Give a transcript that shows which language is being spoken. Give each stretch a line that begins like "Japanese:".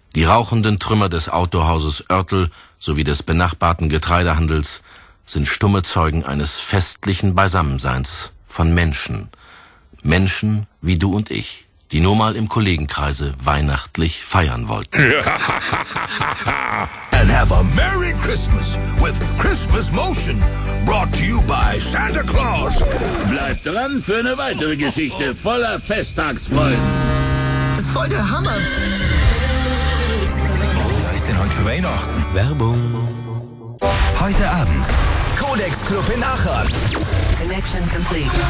German: Die rauchenden Trümmer des Autohauses Oertel sowie des benachbarten Getreidehandels sind stumme Zeugen eines festlichen Beisammenseins von Menschen. Menschen wie du und ich, die nur mal im Kollegenkreise weihnachtlich feiern wollten.
English: And have a Merry Christmas with Christmas Motion, brought to you by Santa Claus.
German: Bleibt dran für eine weitere Geschichte voller Festtagsfreude. Voll der Hammer! Leuchten heute für Weihnachten. Werbung. Heute Abend. Codex Club in Aachen.
English: Connection complete.